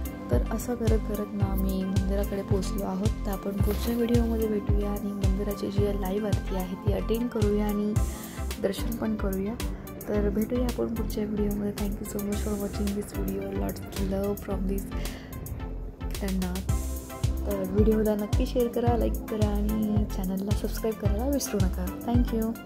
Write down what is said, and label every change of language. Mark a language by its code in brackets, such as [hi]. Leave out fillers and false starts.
[mr] तर असं करत ना आम्ही मंदिराकडे पोचलो आहोत. तर आपण पुढच्या व्हिडिओमध्ये भेटूया आणि मंदिराची जी लाईव्ह आरती आहे ती अटेंड करूया आणि दर्शन पण करूया. तर भेटूया आपण पुढच्या व्हिडिओमध्ये. [en] Thank you so much for watching this video. Lots love from this Kedarnath. [mr] तर व्हिडिओला नक्की शेअर करा, लाईक करा आणि चॅनलला सबस्क्राईब करायला विसरू नका. थँक्यू.